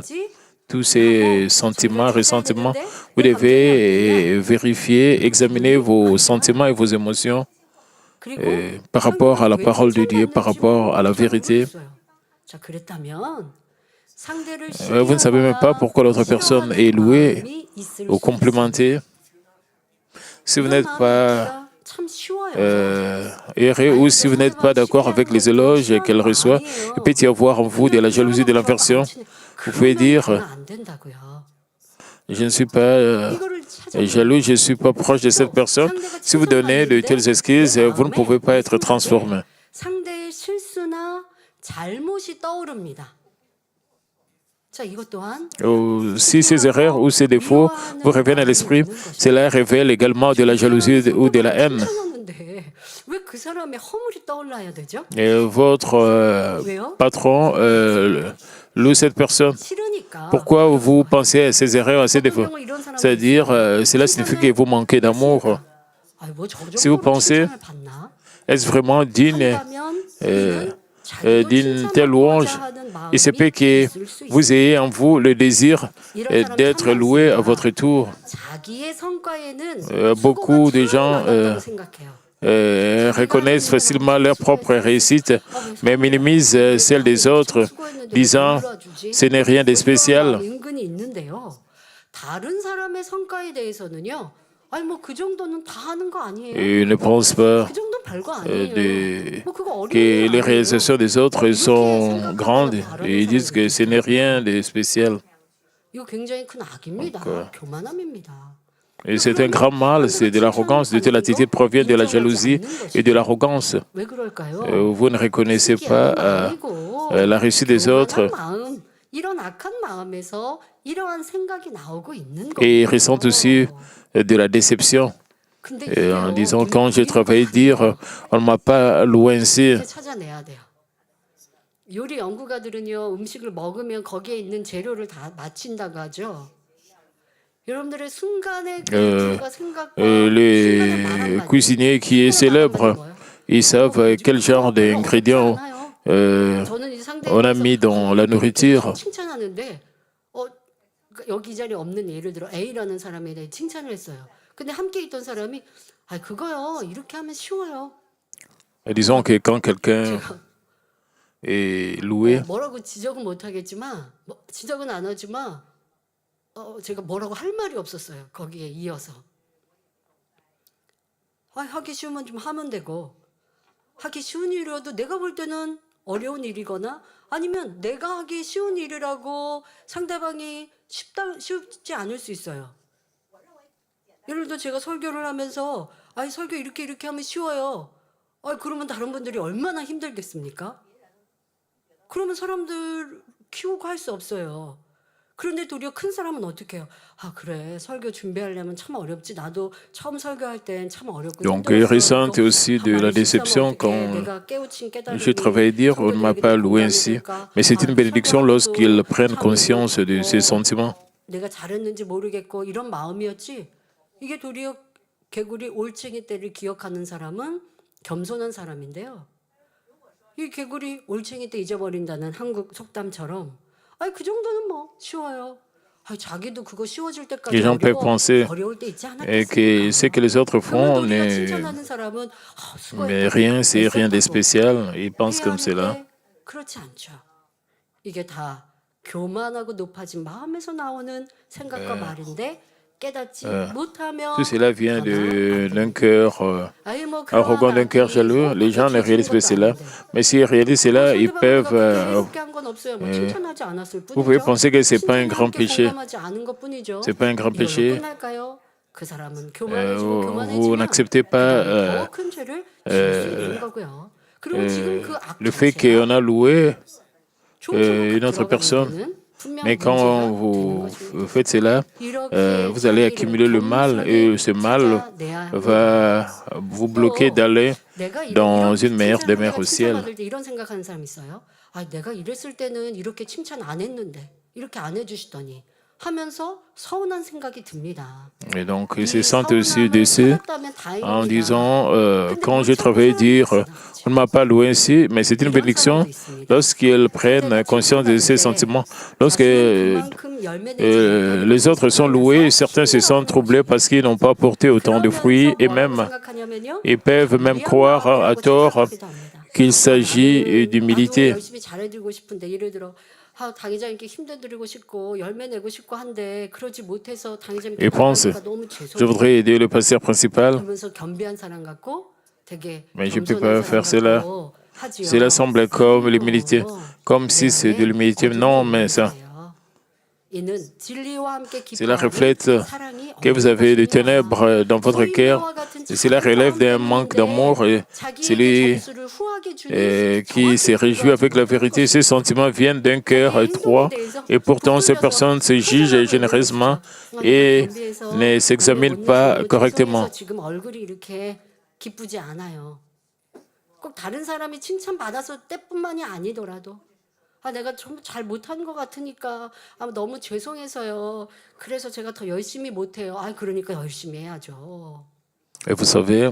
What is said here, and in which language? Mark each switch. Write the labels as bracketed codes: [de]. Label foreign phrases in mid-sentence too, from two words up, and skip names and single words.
[fr] Tous ces sentiments, ressentiments, vous devez vérifier, examiner vos sentiments et vos émotions par rapport à la parole de Dieu, par rapport à la vérité. Vous ne savez même pas pourquoi l'autre personne est louée ou complimentée. Si vous n'êtes pas [ko] 참 쉬워요. [fr] errer, ou si vous n'êtes pas d'accord avec les éloges qu'elle reçoit, il peut y avoir en vous de la jalousie, de l'aversion. Vous pouvez dire, [ko] 안 된다고요. [fr] je ne suis pas [ko] 이거를 찾아. [fr] jaloux, je ne suis pas proche de cette personne. Si vous donnez de telles excuses, vous ne pouvez pas être transformé. [ko] 상대의 실수나 잘못이 떠오릅니다. 자, 이것 또한 [fr] Si ces erreurs ou ces défauts vous reviennent à l'esprit, cela révèle également de la jalousie ou de la haine. [ko] 칭찬하는데 왜 그 사람의 허물이 떠올라야 되죠? [fr] Et votre patron loue cette personne. [ko] 싫으니까. [fr] Pourquoi vous pensez à ces erreurs, à ces défauts? C'est-à-dire, cela signifie que vous manquez d'amour. [ko] 아이, 뭐저 [fr] Si vous [ko] 정도로 [fr] pensez, [ko] 칭찬을 받나? [fr] est-ce vraiment digne [ko] 한다면 [fr] d'une telle louange? Il se peut que vous ayez en vous le désir d'être loué à votre tour. [ko] 자기의 성과에는 [fr] Beaucoup de gens [ko] 많다고 생각해요. [fr] reconnaissent facilement leur propre réussite, mais minimisent celle des autres, disant ce n'est rien de spécial. [ko] 은근히 있는데요. 다른 사람의 성과에 대해서는요. 아니 뭐 그 정도는 다 하는 거 아니에요? [fr] Et ne pensent pas [ko] 그 정도는 별거 아니에요. 뭐 그거 어려운 [fr] que [ko] 일 [fr] les [ko] 아니에요. [fr] réalisations des autres sont grandes et ils disent que ce n'est rien de spécial. [ko] 이거 굉장히 큰 악입니다. 교만함입니다. [fr] Et c'est un grand mal, c'est de l'arrogance. De telle attitude provient de la jalousie et de l'arrogance. [ko] 왜 그럴까요? [fr] Vous ne reconnaissez pas la réussite des autres [ko] 마음, 이런 악한 마음에서 이러한 생각이 나오고 있는 [fr] et ils [ko] 거예요. [fr] ressentent aussi de la déception. [ko] 근데 [fr] Et en [ko] 이게요, [fr] disant, quand j'ai travaillé, dire, on ne m'a pas loué ainsi. [ko] 이렇게 찾아내야 돼요. 요리 연구가들은요, 음식을 먹으면 거기에 있는 재료를 다 맞힌다고 하죠. 여러분들의 순간의 그 생각과 [fr] Les cuisiniers qui est célèbre, ils savent quel genre d'ingrédients on a mis dans la nourriture. [ko] 칭찬하는데 여기 이 자리에 없는 예를 들어 A라는 사람에 대해 칭찬을 했어요. 근데 함께 있던 사람이 아 그거요 이렇게 하면 쉬워요. [fr] Disons que quand quelqu'un est loué, [ko] 뭐라고 지적은 못하겠지만 지적은 안 하지만 제가 뭐라고 할 말이 없었어요. 거기에 이어서 하기 쉬우면 좀 하면 되고 하기 쉬운 일이라도 내가 볼 때는 어려운 일이거나 아니면 내가 하기 쉬운 일이라고 상대방이 쉽지 않을 수 있어요. 예를 들어 제가 설교를 하면서 설교 이렇게 하면 쉬워요. 그러면 다른 분들이 얼마나 힘들겠습니까? 그러면 사람들 키우고 할 수 없어요. 그런데 도리어 큰 사람은 어떻게 해요? 그래 설교 준비하려면 참 어렵지. 나도 처음 설교할 땐 참 어렵고 [fr] donc ils ressentent aussi de la déception quand je travaille dire on ne m'a pas loué ainsi. Mais c'est une bénédiction lorsqu'ils prennent conscience de ces sentiments. [ko] 내가 잘했는지 모르겠고 이런 마음이었지. 이게 도리어 개구리 올챙이 때를 기억하는 사람은 겸손한 사람인데요. 이 개구리 올챙이 때 잊어버린다는 한국 속담처럼 그 정도는 뭐 쉬워요. 자기도 그거 쉬워질 때까지 [fr] Les gens peuvent penser [ko] 어려울 때 있지 [fr] que ce que les autres font [ko] 칭찬하는 사람은 [fr] mais rien, c'est rien de spécial. Ils pensent comme cela. [ko] 그렇지 않죠. 이게 다 교만하고 높아진 마음에서 나오는 생각과 말인데 깨닫지 못하면 [fr] Tout cela vient d'un cœur arrogant, d'un cœur jaloux. Les gens ne réalisent pas cela. Mais s'ils réalisent cela, ils peuvent... vous pouvez penser que ce n'est pas un grand péché. Ce n'est pas un grand péché. Vous n'acceptez pas le fait qu'on a loué une autre personne. Mais quand vous faites cela, vous allez accumuler le mal et ce mal va vous bloquer d'aller dans une meilleure demeure au ciel. [ko] 이런 생각하는 사람 있어요. 내가 이랬을 때는 이렇게 칭찬 안 했는데 이렇게 안 해주시더니 하면서 서운한 생각이 듭니다. [fr] Et donc, ils se sentent aussi déçus en disant, quand je travaille, dire, on ne m'a pas loué ainsi, mais c'est une bénédiction lorsqu'ils prennent conscience de ces sentiments. Lorsque les autres sont loués, certains se sentent troublés parce qu'ils n'ont pas porté autant de fruits et même, ils peuvent même croire à tort qu'il s'agit d'humilité. [ko] 당회장님께 힘들드리고 싶고 열매 내고 싶고 한데 그러지 못해서 당회장님께 [fr] Il pense, [ko] 말하니까 너무 [fr] je voudrais aider le pasteur principal, [ko] 그러면서 겸비한 사람 같고 되게 [fr] mais je ne peux [ko] 겸손한 [fr] pas faire [ko] 사람 [fr] cela. [ko] 같고 하지요. [fr] Cela semble comme l'humilité, comme si c'est de l'humilité. Non, mais ça, [ko] 이는 진리와 함께 [fr] cela [ko] 기뻐하는 [fr] reflète [ko] 사랑이 [fr] que vous avez des [ko] 없는 [fr] ténèbres dans votre [ko] 것입니다. [fr] cœur. Et cela relève d'un manque d'amour. Et celui qui se réjouit avec la vérité, ces sentiments viennent d'un cœur étroit. Et pourtant, ces personnes se jugent généreusement et ne s'examinent pas correctement. [ko] 지금 얼굴이 이렇게 기쁘지 않아요. 꼭 다른 사람이 칭찬받아서 때뿐만이 아니더라도 내가 좀 잘 못한 것 같으니까 너무 죄송해서요. 그래서 제가 더 열심히 못해요. 그러니까 열심히 해야죠. [fr] Et vous savez,